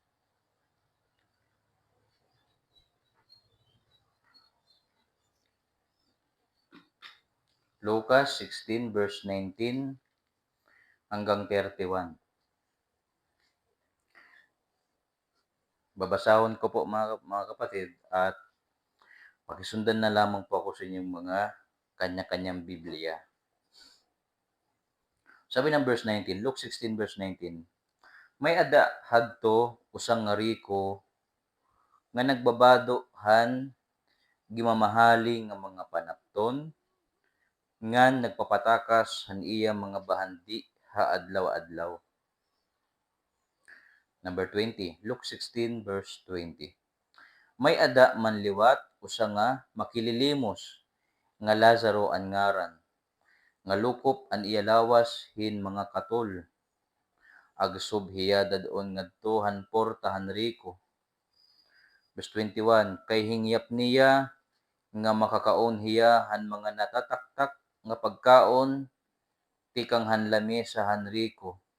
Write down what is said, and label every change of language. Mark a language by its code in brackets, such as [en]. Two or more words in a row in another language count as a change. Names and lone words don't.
[tl] Lucas 16 verse 19 hanggang 31. Babasahon ko po mga kapatid at pakisundan na lamang po ako sa inyong mga kanya-kanyang Biblia. Sabi ng verse 19, Luke 16 verse 19, [war] may ada hadto usang nga riko nga nagbabado gimamahali nga mga panapton ngan nagpapatakas han iya mga bahandi ha adlaw-adlaw. [en] Number 20, Luke 16 verse 20. [war] May ada man liwat usa nga makililimos nga Lazaro an ngaran nga lukop an iya lawas hin mga katol agsub hiya dadon ngadto han porta han riko. Verse 21, kay hingyap niya nga makakaon hiya han mga natataktak nga pagkaon tikang han lami sa han riko.